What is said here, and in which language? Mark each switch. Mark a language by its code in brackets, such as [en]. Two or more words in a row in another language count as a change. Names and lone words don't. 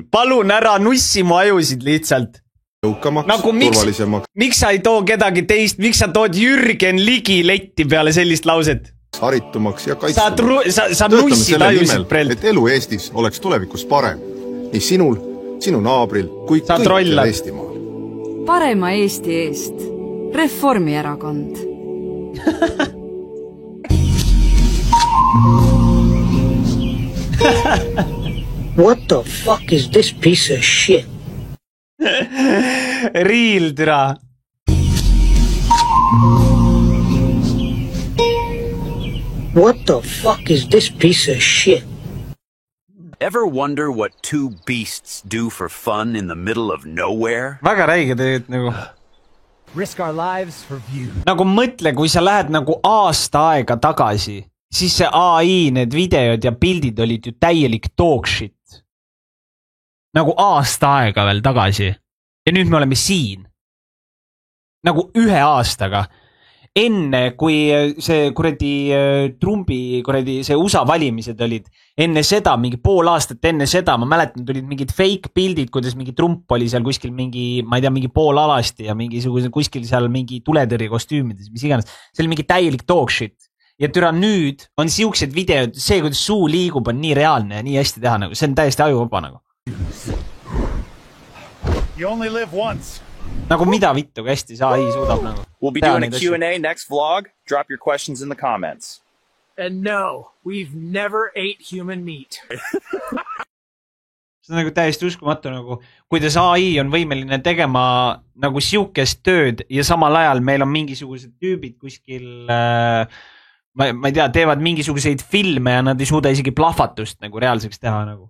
[et] Palun ära nussi mu ajusid lihtsalt. Nagu miks sa ei too kedagi teist, miks sa tood Jürgen Ligi letti peale sellist lauset? Haritumaks ja kaitstumaks. Sa nussid ajusid prelt. Et elu Eestis oleks tulevikus parem. Nii sinul, sinu naabril, kui kõikjal Eestimaal. Parema Eesti eest. Reformierakond. [en] What the fuck is this piece of shit? [et] Riil, türa. [en] What the fuck is this piece of shit? Ever wonder what two beasts do for fun in the middle of nowhere? [et] Väga räige tegelikult nagu. [en] Risk our lives for view. [et] Nagu mõtle, kui sa lähed nagu aasta aega tagasi, siis see AI, need videod ja pildid olid ju täielik [en] talk shit. [et] Nagu aasta aega veel tagasi. Ja nüüd me oleme siin. Nagu 1 aastaga. Enne, kui see Trumpi see USA valimised olid, enne seda, mingi pool aastat enne seda, ma mäletan, tulid mingid fake pildid, kuidas mingi Trump oli seal kuskil mingi, ma ei tea, mingi pool alasti ja kuskil seal mingi tuletõrje kostüümides, mis iganes. See oli mingi täielik [en] talk shit. [et] Ja türa nüüd on siuksed videod, see, kuidas suu liigub, on nii reaalne ja nii hästi teha, nagu. See on täiesti ajuvaba nagu. [en] You only live once. [et] Nagu mida vittu, kui hästi saa AI suudab nagu. [en] We'll be doing a Q&A next vlog. Drop your questions in the comments. And no, we've never ate human meat. [et] See on nagu täiesti uskumatu nagu, kuidas AI on võimeline tegema nagu siukest tööd ja samal ajal meil on mingisugused tüübid kuskil, ma ei tea, teevad mingisuguseid filme ja nad ei suuda isegi plahvatust nagu reaalseks teha nagu.